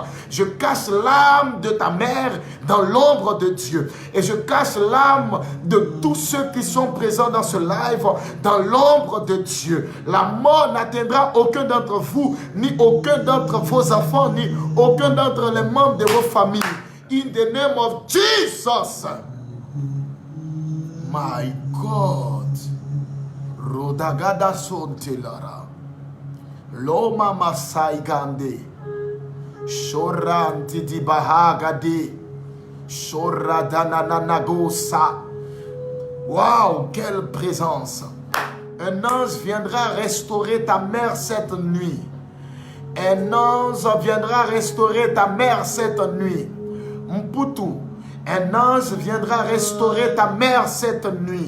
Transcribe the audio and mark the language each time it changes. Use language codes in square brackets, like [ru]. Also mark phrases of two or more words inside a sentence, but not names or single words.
[fr] Je cache l'âme de ta mère dans l'ombre de Dieu. Et je cache l'âme de tous ceux qui sont présents dans ce live dans l'ombre de Dieu. La mort n'atteindra aucun d'entre vous, ni aucun d'entre vos enfants, ni aucun d'entre les membres de vos familles. [en] In the name of Jesus. My God. Rodagada sontelara. Loma masai gande. Shoranti di bahagade. Shoradananagosa. [fr] Waouh, quelle présence. Un ange viendra restaurer ta mère cette nuit. Un ange viendra restaurer ta mère cette nuit. Mputu, un ange viendra restaurer ta mère cette nuit.